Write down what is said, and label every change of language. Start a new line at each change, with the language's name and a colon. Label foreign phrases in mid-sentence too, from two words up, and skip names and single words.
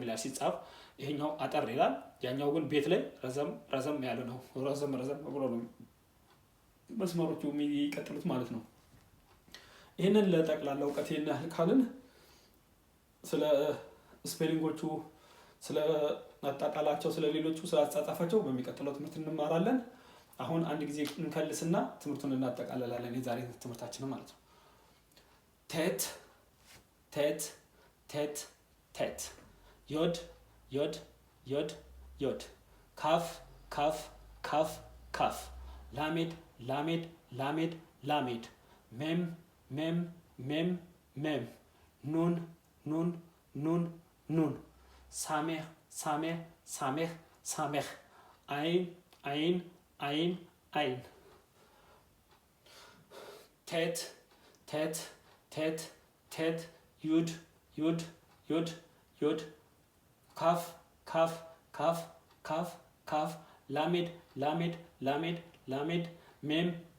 Amharic: ይላል ሲጻፍ ይሄኛው አጠር ይላል ያኛው ግን ቤት ላይ ረዘም ያለ ነው ረዘም ብሎ ነው መስመሮቹ የሚቀጥሉት ማለት ነው ይሄንን ለጠቅላላ ዕውቀቴና ካልን ስለ ስፔሊንጎቹ ስለ አጣጣላቸው ስለ ሌሎቹ ስለ አጻጻፋቸው በሚቀጥለው ትምህርት እንማራለን አሁን አንድ ጊዜ እንከልስና ትምህርቱን እናጠቃልላለን የዛሬ ትምህርታችን ማለት ነው tet
Hebrew: יוד כף למד מם נון סמך עין טית יוד כף למד מם